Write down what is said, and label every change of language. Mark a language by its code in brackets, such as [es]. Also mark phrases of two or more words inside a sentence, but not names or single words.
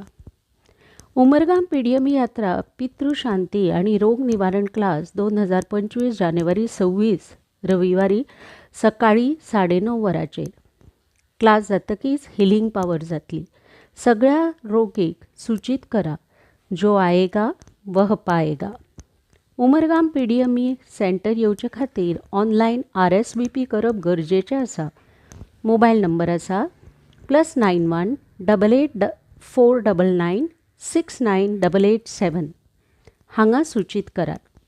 [kok] उमरगाम PDME यात्रा पितृशांती आणि रोग निवारण क्लास 2025 जानेवारी 26 रविवारी सकाळी 9:30 वरांचेर. क्लास जातकीच हिलिंग पावर जातली. सगळ्या रोगीक सूचित करा, [hi] जो आएगा वह पाएगा. [kok] उमरगाम PDME सेंटर येवचे खातीर ऑनलायन RSVP करप गरजेचें आसा. मोबायल नंबर आसा +91 88 499 69887. हांगा सूचित करात.